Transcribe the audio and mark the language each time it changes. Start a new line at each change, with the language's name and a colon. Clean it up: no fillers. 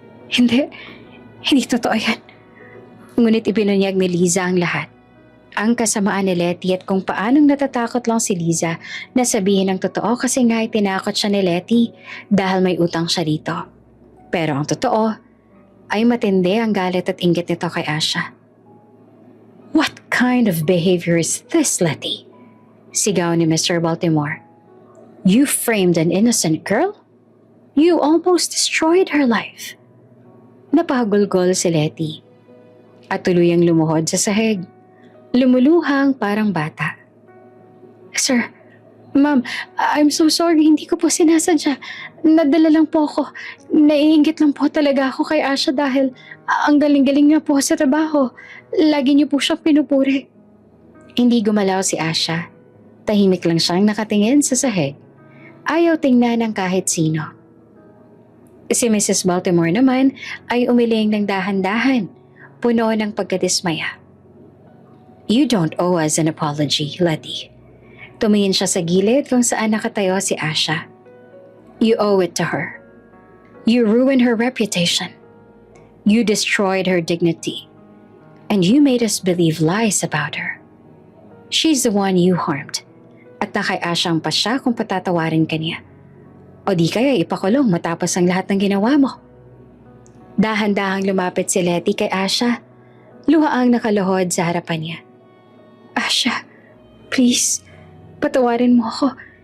Filipino: Hindi totoo yan. Ngunit ibinunyag ni Liza ang lahat. Ang kasamaan ni Letty at kung paanong natatakot lang si Liza na sabihin ang totoo kasi nga ay tinakot siya ni Letty dahil may utang siya dito. Pero ang totoo ay matindi ang galit at inggit nito kay Asha.
English: What kind of behavior is this, Letty?
Filipino: Sigaw ni
English: Mr. Baltimore. You framed an innocent girl? You almost destroyed her life.
Filipino: Napagulgol si Letty at tuluyang lumuhod sa sahig. Lumuluhang parang bata.
English: Sir, Ma'am, I'm so sorry.
Filipino: Hindi ko po sinasadya. Nadala lang po ako. Naiinggit lang po talaga ako kay Asha dahil ang galing-galing niya po sa trabaho. Lagi niyo po siyang pinupuri. Hindi gumalaw si Asha. Tahimik lang siyang nakatingin sa sahig. Ayaw tingnan ng kahit sino. Si Mrs. Baltimore naman ay umiling ng dahan-dahan, puno ng pagkadismaya.
English: You don't owe us an apology, Letty.
Filipino: Tumingin siya sa gilid kung saan nakatayo si Asha.
English: You owe it to her. You ruined her reputation. You destroyed her dignity. And you made us believe lies about her. She's the one you harmed.
Filipino: At nakay-Asha ang pasya kung patatawarin ka niya. O di kaya ipakulong matapos ang lahat ng ginawa mo. Dahan-dahang lumapit si Letty kay Asha. Luhaang nakaluhod sa harapan niya. Asha,
English: please,
Filipino: patawarin mo ako.